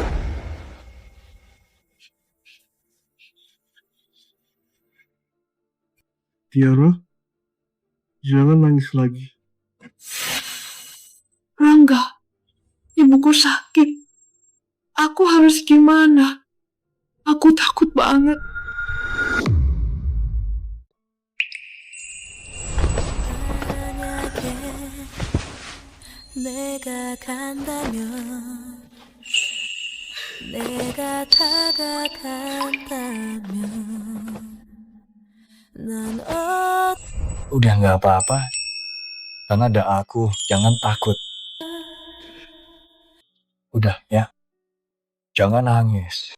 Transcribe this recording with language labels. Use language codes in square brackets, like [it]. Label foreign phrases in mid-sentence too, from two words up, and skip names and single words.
[id] Tiara, jangan nangis lagi. Rangga, ibuku sakit. Aku harus gimana? Aku takut banget. [ko] 내가 간다면 내가 다가간다면 난 [id] Udah nggak apa-apa. Karena ada aku, jangan takut. Udah ya. Jangan nangis.